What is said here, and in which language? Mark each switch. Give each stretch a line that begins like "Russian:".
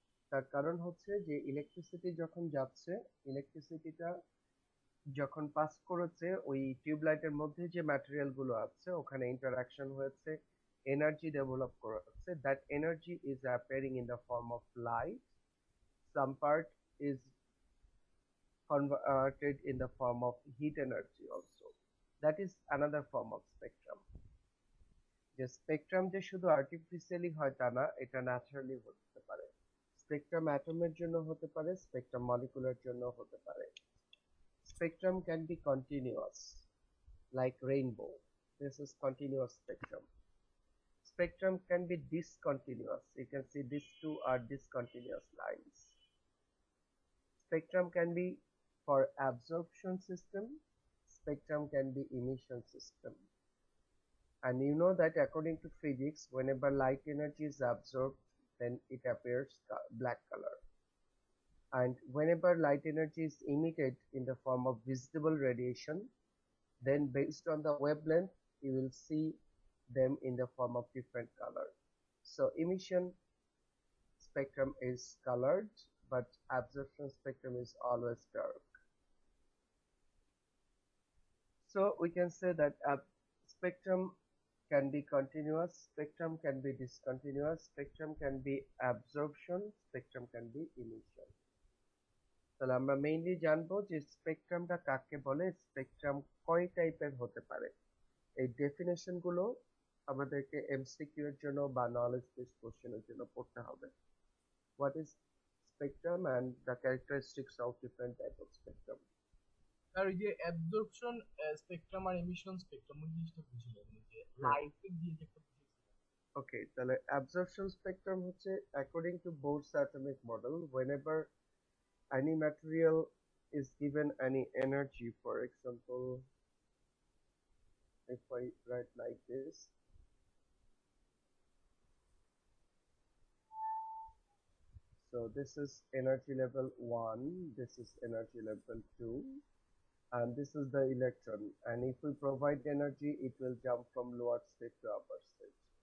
Bangla: তার কারণ হচ্ছে যে ইলেকট্রিসিটি যখন যাচ্ছে, ইলেকট্রিসিটিটা যখন পাস করেছে ওই টিউবলাইটের মধ্যে যে ম্যাটেরিয়াল গুলো আছে, ওখানে ইন্টারাকশন হয়েছে, এনার্জি ডেভেলপ করেছে,
English: That energy is appearing in the form of light, some part is converted in the form of heat energy also. That is another form of spectrum.
Bangla: যে স্পেকট্রাম যে শুধু artificially হয় তা না, এটা naturally হতে পারে। স্পেকট্রাম অ্যাটমের জন্য হতে পারে, স্পেকট্রাম মলিকুলার জন্য হতে পারে।
English: Spectrum can be continuous, like rainbow. This is continuous spectrum. Spectrum can be discontinuous. You can see these two are discontinuous lines. Spectrum can be for absorption system. Spectrum can be emission system. And you know that according to physics, whenever light energy is absorbed, then it appears black color. And whenever light energy is emitted in the form of visible radiation, then based on the wavelength, you will see them in the form of different color. So emission spectrum is colored, but absorption spectrum is always dark. So we can say that spectrum can be continuous, spectrum can be discontinuous, spectrum can be absorption, spectrum can be emission.
Bangla: তাহলে আমরা mainly জানবো যে স্পেকট্রামটা কাকে বলে, spectrum কয় টাইপের হতে পারে। এই ডেফিনেশন গুলো আমাদেরকে এমসিকিউ এর জন্য বা নলেজ বেস কোশ্চেনের জন্য পড়তে হবে।
English: What is spectrum and the characteristics of different type of spectrum.
Bangla: আর ওই যে অ্যাবজর্পশন স্পেকট্রাম আর এমিশন স্পেকট্রাম ওই জিনিসটা বুঝলাম যে লাইটের দিয়ে যেটা বুঝেছিলাম। ওকে, তাহলে অ্যাবজর্পশন স্পেকট্রাম হচ্ছে
English: According to Bohr's atomic model, whenever any material is given any energy, for example, if I write like this, so this is energy level 1, this is energy level 2, and this is the electron, and if we provide energy, it will jump from lower state to upper state.